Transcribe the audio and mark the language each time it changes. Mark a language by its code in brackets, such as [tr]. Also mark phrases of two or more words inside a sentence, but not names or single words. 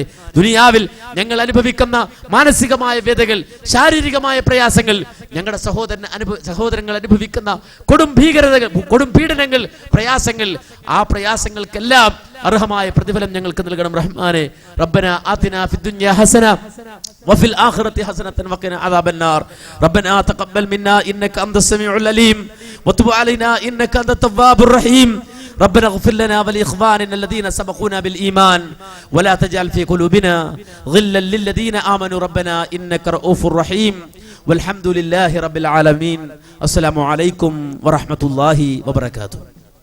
[ml] ദുനിയാവിൽ ഞങ്ങൾ അനുഭവിക്കുന്ന മാനസികമായ വ്യതകൾ, ശാരീരികമായ പ്രയാസങ്ങൾ, ഞങ്ങളുടെ സഹോദരങ്ങൾ അനുഭവിക്കുന്ന കൊടും ഭീകരതകൾ, കൊടും പീഡനങ്ങൾ, പ്രയാസങ്ങൾ, ആ പ്രയാസങ്ങൾക്കെല്ലാം അർഹമായ പ്രതിഫലം ഞങ്ങൾക്ക് നൽകണം റഹ്മാനെ. [ar] ربنا آتنا في الدنيا حسنة وفي الآخرة حسنة وقنا عذاب النار. ربنا تقبل منا إنك أنت السميع العليم وتب علينا إنك أنت التواب الرحيم. ربنا اغفر لنا ولإخواننا الذين سبقونا بالإيمان ولا تجعل في قلوبنا غلا للذين آمنوا ربنا إنك رؤوف رحيم والحمد لله رب العالمين. السلام عليكم ورحمة الله وبركاته.